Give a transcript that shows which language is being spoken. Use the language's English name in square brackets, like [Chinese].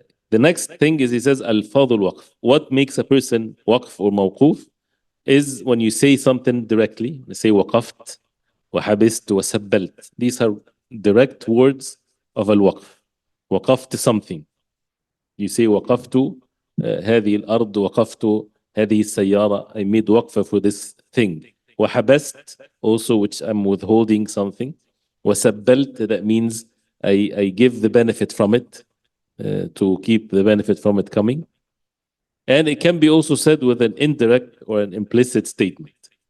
[English] The next thing is, he says al-fadl waqf. What makes a person waqf or mawquf is when you say something directly. You say waqaft, [Arabic] وحبست وسبلت. [English] These are direct words of al-waqf. وقفت something. You say [Arabic] وقفت هذه الأرض, وقفت هذه السيارة. [English] I made waqfa for this thing. وحبست also, which I'm withholding something. وسبلت, that means I give the benefit from it, to keep the benefit from it coming. And it can be also said with an indirect or an implicit statement.